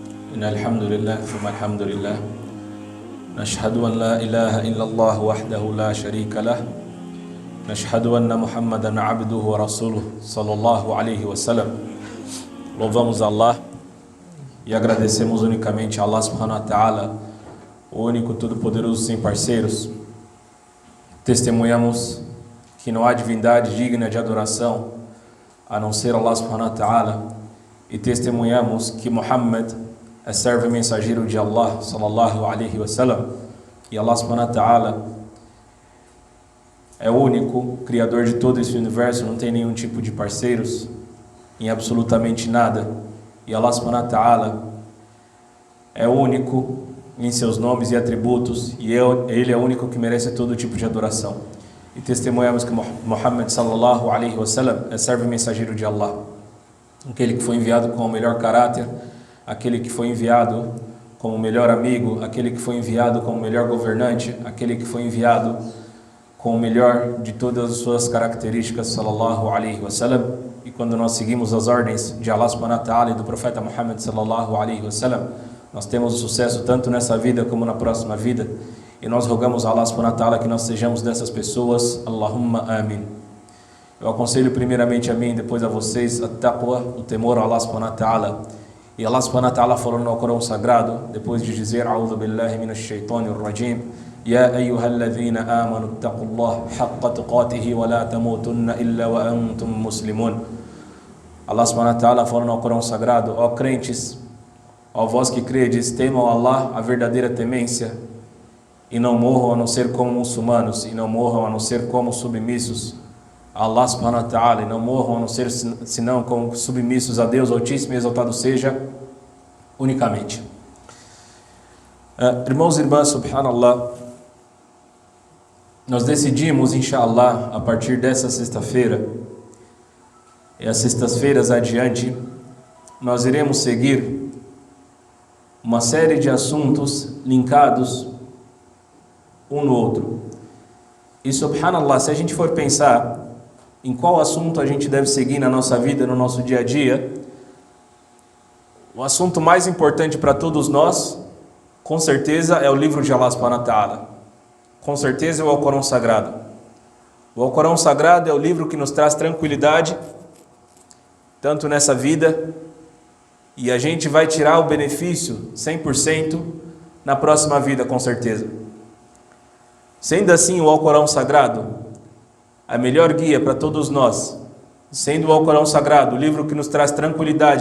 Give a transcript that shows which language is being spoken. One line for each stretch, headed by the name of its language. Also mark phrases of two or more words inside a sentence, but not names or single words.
Arabic: إن الحمد لله ثم الحمد لله نشهد أن لا إله إلا الله وحده لا شريك له نشهد أن محمدا عبده ورسوله صلى الله عليه وسلم.
Portuguese: Louvamos Allah e agradecemos unicamente a Allah
Arabic: سبحانه وتعالى,
Portuguese: o único todo-poderoso sem parceiros. Testemunhamos que não há divindade digna de adoração a não ser Allah
Arabic: سبحانه وتعالى,
Portuguese: e testemunhamos que Muhammad é servo e mensageiro de Allah
Arabic: صلى الله عليه وسلم,
Portuguese: e Allah
Arabic: سبحانه وتعالى
Portuguese: é o único criador de todo esse universo, não tem nenhum tipo de parceiros em absolutamente nada, e Allah
Arabic: سبحانه وتعالى
Portuguese: é o único em seus nomes e atributos, e ele é o único que merece todo tipo de adoração. E testemunhamos que Muhammad
Arabic: صلى الله عليه وسلم
Portuguese: é servo e mensageiro de Allah, aquele que foi enviado com o melhor caráter, aquele que foi enviado como o melhor amigo, aquele que foi enviado como o melhor governante, aquele que foi enviado com o melhor de todas as suas características,
Arabic: صلى الله عليه وسلم.
Portuguese: E quando nós seguimos as ordens de Allah
Arabic: سبحانه وتعالى
Portuguese: e do profeta Muhammad
Arabic: صلى الله عليه وسلم,
Portuguese: nós temos o sucesso tanto nessa vida como na próxima vida. E nós rogamos a Allah
Arabic: سبحانه وتعالى
Portuguese: que nós sejamos dessas pessoas.
Arabic: اللهم آمين.
Portuguese: Eu aconselho primeiramente a mim e depois a vocês at-taqwa, o temor a Allah
Arabic: سبحانه وتعالى.
Portuguese: E Allah
Arabic: سبحانه وتعالى
Portuguese: falou no Corão Sagrado, depois de dizer
Arabic: أعوذ بالله من الشيطان الرجيم يا أيها الذين آمنوا اتقوا الله حق تقاته ولا تموتن إلا وأنتم مسلمون.
Portuguese: Allah
Arabic: سبحانه وتعالى
Portuguese: falou no Corão Sagrado: ó crentes, ó vós que credes, temam Allah a verdadeira temência, e não morram a não ser como muçulmanos, e não morram a não ser como submissos a Allah subhanahu wa ta'ala, e não morram a não ser senão como submissos a Deus Altíssimo e exaltado seja unicamente. Irmãos e irmãs, subhanallah, nós decidimos, inshallah, a partir dessa sexta-feira e as sextas-feiras adiante, nós iremos seguir uma série de assuntos linkados um no outro. E subhanallah, se a gente for pensar em qual assunto a gente deve seguir na nossa vida, no nosso dia a dia, o assunto mais importante para todos nós, com certeza, é o livro de Allah
Arabic: سبحانه وتعالى.
Portuguese: Com certeza é o Alcorão Sagrado. O Alcorão Sagrado é o livro que nos traz tranquilidade, tanto nessa vida, e a gente vai tirar o benefício 100% na próxima vida, com certeza. Sendo assim, o Alcorão Sagrado, a melhor guia para todos nós, sendo o Alcorão Sagrado o livro que nos traz tranquilidade